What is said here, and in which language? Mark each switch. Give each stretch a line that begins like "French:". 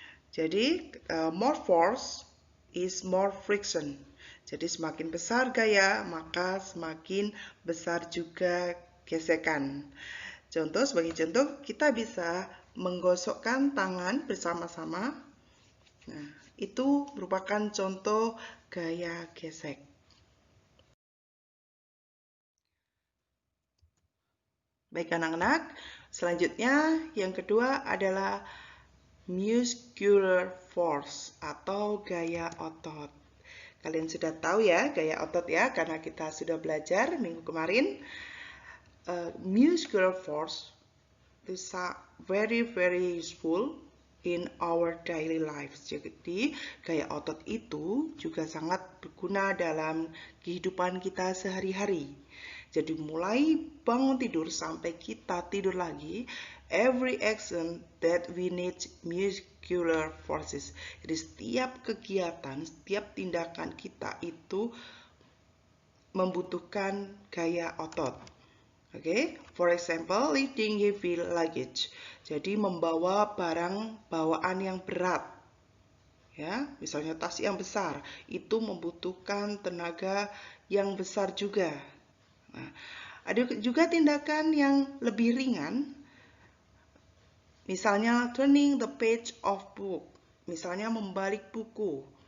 English: Jadi more force is more friction.
Indonesian: Jadi semakin besar gaya, maka semakin besar juga gesekan. Contoh, sebagai contoh, kita bisa menggosokkan tangan bersama-sama. Nah, itu merupakan contoh gaya gesek. Baik anak-anak, selanjutnya yang kedua adalah muscular force atau gaya otot. Kalian sudah tahu ya gaya otot ya, karena kita sudah belajar minggu kemarin.
English: Muscular force is very useful in our daily lives.
Indonesian: Jadi gaya otot itu juga sangat berguna dalam kehidupan kita sehari-hari. Jadi mulai bangun tidur sampai kita tidur lagi,
English: every action that we need muscular forces.
Indonesian: Jadi setiap kegiatan, setiap tindakan kita itu membutuhkan gaya otot.
English: Oke, for example, lifting heavy luggage.
Indonesian: Jadi membawa barang bawaan yang berat. Ya, misalnya tas yang besar, itu membutuhkan tenaga yang besar juga. Nah, ada juga tindakan yang lebih ringan.
English: Misalnya turning the page of book.
Indonesian: Misalnya membalik buku.